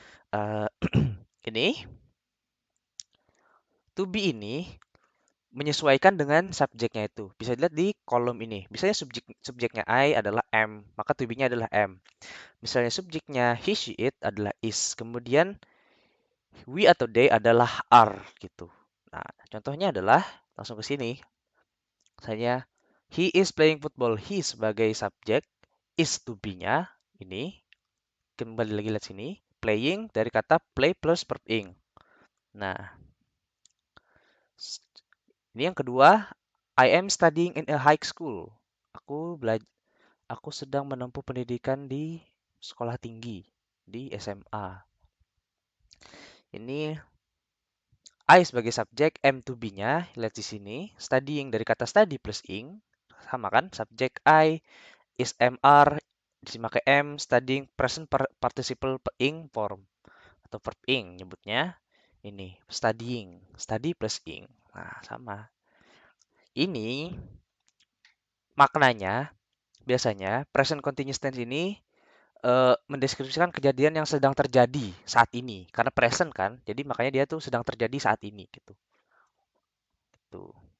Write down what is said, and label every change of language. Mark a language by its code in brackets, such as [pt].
[id] Uh, ini to be ini menyesuaikan dengan subjeknya itu. Bisa dilihat di kolom ini. Misalnya subjeknya I adalah am, maka to be-nya adalah am. Misalnya subjeknya he, she, it adalah is. Kemudian we atau they adalah are gitu. Nah, contohnya adalah langsung ke sini. [en] Misalnya he is playing football. [id] He sebagai subjek, is to be-nya ini kembali lagi lihat sini. Playing dari kata play plus verb ing. Nah, ini yang kedua, [en] I am studying in a high school. [id] Aku sedang menempuh pendidikan di sekolah tinggi, di SMA. Ini I sebagai subjek, am to be-nya, lihat di sini. Studying dari kata study plus ing, sama kan? Subjek I is mr, disini pakai am, studying present participle ing form atau verb ing nyebutnya. Ini studying, study plus ing. Nah, sama. Ini maknanya biasanya present continuous tense ini mendeskripsikan kejadian yang sedang terjadi saat ini karena present kan, jadi makanya dia tuh sedang terjadi saat ini gitu. Tuh.